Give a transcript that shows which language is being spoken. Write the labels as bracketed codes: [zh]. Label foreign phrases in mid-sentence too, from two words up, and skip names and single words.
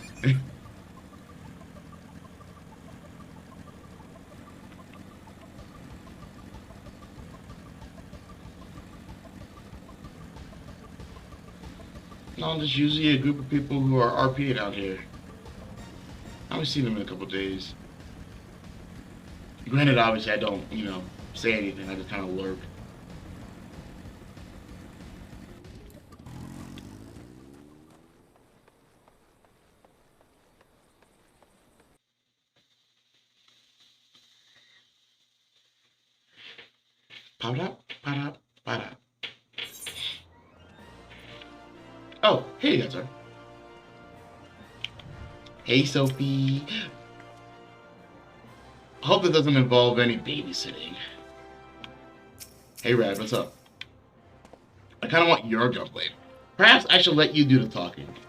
[en] No, there's usually a group of people who are RPing out here. I haven't seen them in a couple days. Granted, obviously, I don't, you know, say anything. I just kind of lurk. Pa-da, pa-da, pa-da. Oh, hey, that's her. Hey, Sophie. Hope it doesn't involve any babysitting. Hey, Rad, what's up? I kind of want your gunplay. Perhaps I should let you do the talking.